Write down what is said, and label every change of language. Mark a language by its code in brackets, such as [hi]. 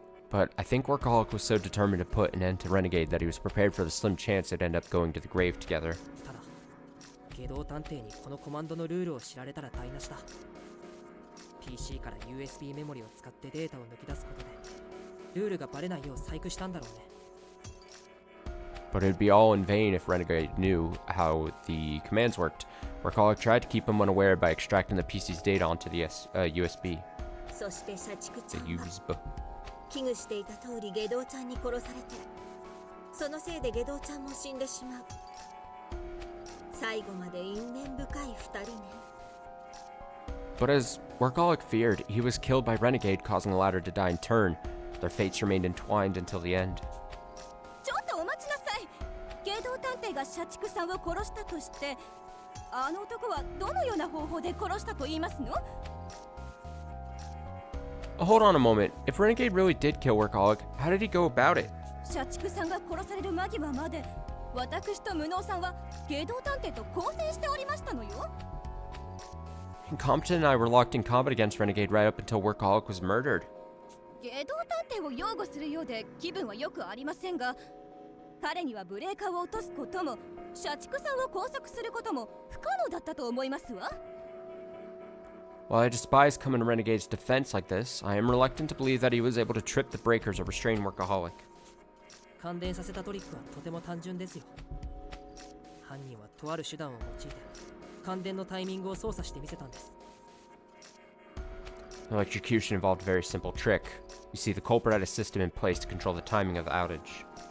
[en] But I think Workaholic was so determined to put an end to Renegade that he was prepared for the slim chance they'd end up going to the grave together. [ja] ただ下道探偵にこのコマンドのルールを知られたら台無しだ。 PC から USB メモリを使ってデータを抜き出すことでルールがバレないよう細工したんだろうね。 [en] But it'd be all in vain if Renegade knew how the commands worked. Workaholic tried to keep him unaware by extracting the PC's data onto the USB. [ja] そして社畜ちゃんは USB. 危惧していた通り下道ちゃんに殺されて、そのせいで下道ちゃんも死んでしまう。最後まで因縁深い二人ね。 [en] But as Workaholic feared, he was killed by Renegade, causing the latter to die in turn. Their fates remained entwined until the end. [ja] ちょっとお待ちなさい。下道探偵が社畜さんを殺したとして、あの男はどのような方法で殺したと言いますの？ [en] Hold on a moment. If Renegade really did kill Workaholic, how did he go about it? [ja] 社畜さんが殺される間際まで、私と無能さんは下道探偵と交戦しておりましたのよ。 [en] Incompetent and I were locked in combat against Renegade right up until Workaholic was murdered. [ja] 下道探偵を擁護するようで気分はよくありませんが、彼にはブレーカーを落とすことも社畜さんを拘束することも不可能だったと思いますわ。 [en] While I despise Kamen Renegade's defense like this, I am reluctant to believe that he was able to trip the breakers or restrain Workaholic. [ja] 感電させたトリックはとても単純ですよ。犯人はとある手段を用いて感電のタイミングを操作してみせたんです。 [en] The electrocution involved a very simple trick. You see, the culprit had a system in place to control the timing of the outage.